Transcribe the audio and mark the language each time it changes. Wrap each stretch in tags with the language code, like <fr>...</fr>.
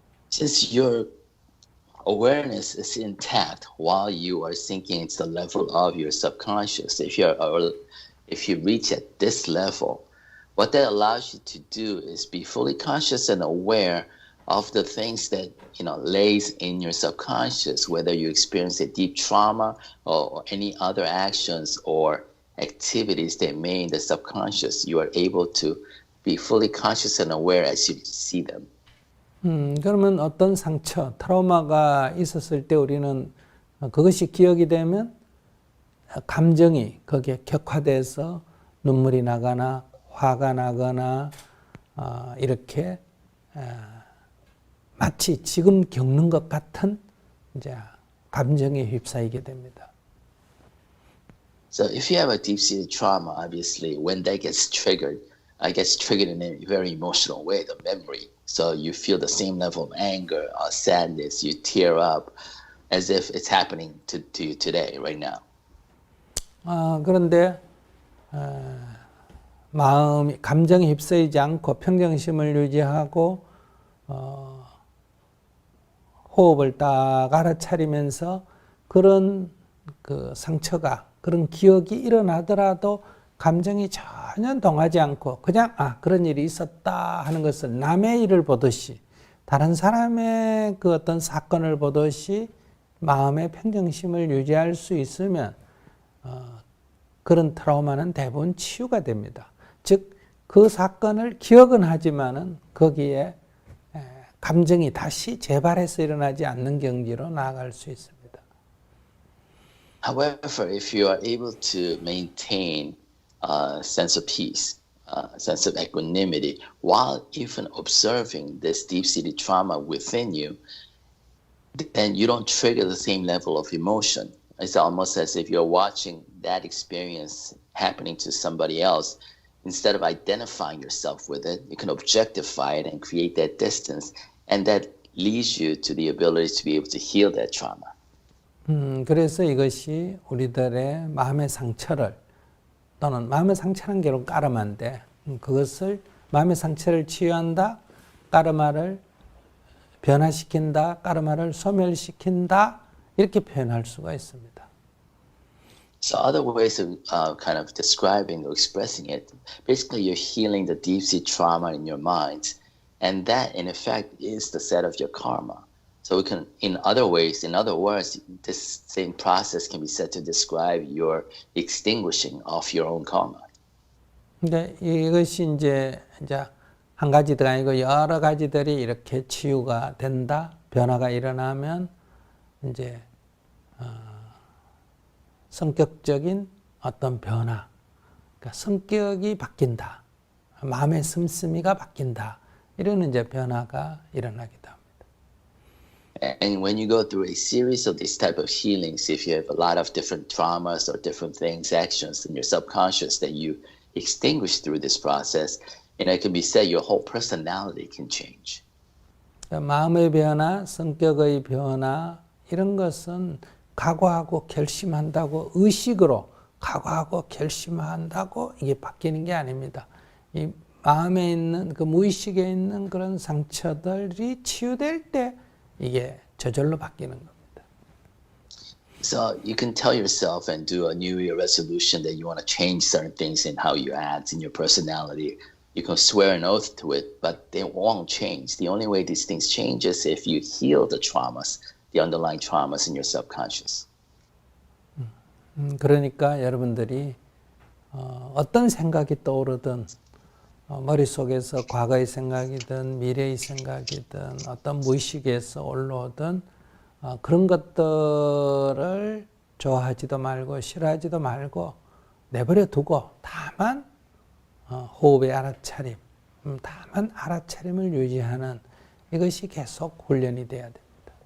<en>Since your awareness is intact while you are sinking into the level of your subconscious, if you reach at this level, what that allows you to do is be fully conscious and aware of the things that lays in your subconscious, whether you experience a deep trauma or any other actions or activities that may in the subconscious, you are able to be fully conscious and aware as you see them.</en> <ko>그러면 어떤 상처, 트라우마가 있었을 때 우리는 그것이 기억이 되면 감정이 거기에 격화돼서 눈물이 나거나 화가 나거나 이렇게 마치 지금 겪는 것 같은 이제 감정에 휩싸이게 됩니다.</ko> <en>So if you have a deep-seated trauma, obviously, when that gets triggered in a very emotional way, the memory. So you feel the same level of anger or sadness. You tear up as if it's happening to you today, right now.</en> <ko>그런데 마음이 감정에 휩싸이지 않고 평정심을 유지하고 호흡을 딱 알아차리면서 그런 그 상처가 그런 기억이 일어나더라도 감정이 전혀 동하지 않고 그냥 그런 일이 있었다 하는 것을 남의 일을 보듯이 다른 사람의 그 어떤 사건을 보듯이 마음의 평정심을 유지할 수 있으면 그런 트라우마는 대부분 치유가 됩니다. 즉 그 사건을 기억은 하지만은 거기에 감정이 다시 재발해서 일어나지 않는 경지로 나아갈 수 있습니다.</ko> <en>However, if you are able to maintain a sense of peace, a sense of equanimity, while even observing this deep-seated trauma within you, then you don't trigger the same level of emotion. It's almost as if you're watching that experience happening to somebody else. Instead of identifying yourself with it, you can objectify it and create that distance, and that leads you to the ability to be able to heal that trauma.</en> <ko>그래서 이것이 우리들의 마음의 상처를 또는 마음의 상처는 결국 까르마인데 그것을 마음의 상처를 치유한다, 까르마를 변화시킨다, 까르마를 소멸시킨다 이렇게 표현할 수가 있습니다.</ko> <en>So other ways of kind of describing or expressing it, basically you're healing the deep-seated trauma in your mind, and that in effect is the set of your karma. So we can, in other ways, in other words, this same process can be said to describe your extinguishing of your own karma.</en> <ko>근데 이것이 이제 한 가지가 아니고 여러 가지들이 이렇게 치유가 된다, 변화가 일어나면 이제 성격적인 어떤 변화, 그러니까 성격이 바뀐다, 마음의 씀씀이가 바뀐다, 이런 이제 변화가 일어나기도 합니다.</ko> <en>And when you go through a series of these type of healings, if you have a lot of different traumas or different things, actions in your subconscious that you extinguish through this process, it can be said your whole personality can change.</en> <ko>마음의 변화, 성격의 변화 이런 것은 각오하고 결심한다고 의식으로 각오하고 결심한다고 이게 바뀌는 게 아닙니다. 이 마음에 있는 그 무의식에 있는 그런 상처들이 치유될 때 이게 저절로 바뀌는 겁니다.</ko> <en>So you can tell yourself and do a New Year resolution that you want to change certain things in how you act, in your personality. You can swear an oath to it, but they won't change. The only way these things change is if you heal the traumas, the underlying traumas in your subconscious.</en> <ko>그러니까 여러분들이 어떤 생각이 떠오르든 머릿속에서 과거의 생각이든 미래의 생각이든 어떤 무의식에서 올라오든 그런 것들을 좋아하지도 말고 싫어하지도 말고 내버려 두고 다만 호흡의 알아차림, 다만 알아차림을 유지하는 이것이 계속 훈련이 돼야 됩니다.</ko>